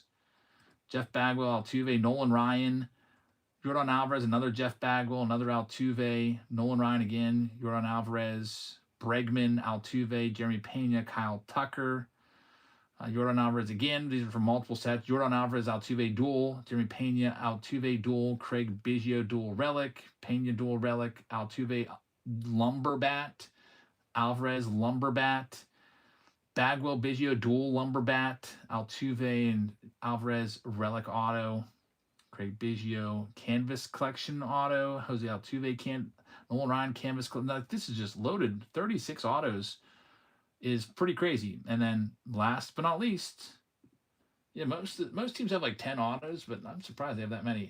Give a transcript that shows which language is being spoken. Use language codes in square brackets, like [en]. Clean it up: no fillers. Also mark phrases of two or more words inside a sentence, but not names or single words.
[en] Jeff Bagwell, Altuve, Nolan Ryan, Yordan Alvarez, another Jeff Bagwell, another Altuve, Nolan Ryan again, Yordan Alvarez, Bregman, Altuve, Jeremy Pena, Kyle Tucker, Yordan Alvarez again. These are from multiple sets. Yordan Alvarez, Altuve dual, Jeremy Pena, Altuve dual, Craig Biggio dual relic, Pena dual relic, Altuve lumberbat, Alvarez lumberbat, Bagwell Biggio dual lumberbat, Altuve and Alvarez relic auto, Craig Biggio canvas collection auto, Jose Altuve Nolan Ryan canvas collection. This is just loaded. 36 autos is pretty crazy. And then last but not least, yeah, most teams have like 10 autos, but I'm surprised they have that many.